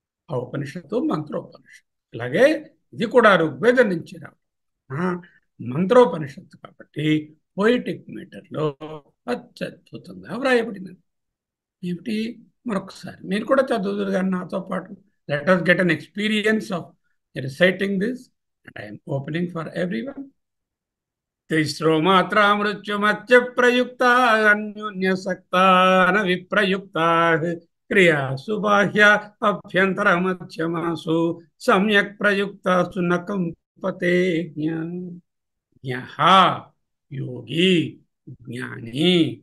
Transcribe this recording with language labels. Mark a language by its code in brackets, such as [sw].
[te] ఆ ఉపనిషత్తు మంత్రోపనిషత్తు. అలాగే ఇది కూడా ఋగ్వేదం నుంచి రావడం మంత్రోపనిషత్తు కాబట్టి పోయిటిక్ మీటర్లో అత్యద్భుతంగా వ్రాయబడినది. ఏమిటి? మరొకసారి మీరు కూడా చదువుదురు కానీ నాతో పాటు. [en] Let us get an experience of reciting this, and I am opening for everyone. [sa] తిస్రో మాత్రా మృత్యుమత్య ప్రయుక్త అన్యోన్యసక్త విప్రయుక్త క్రియాసు బాహ్య అభ్యంతర మధ్యమాసు సమ్యక్ ప్రయుక్తాసు నకంపతే. జ్ఞః యోగి, జ్ఞాని.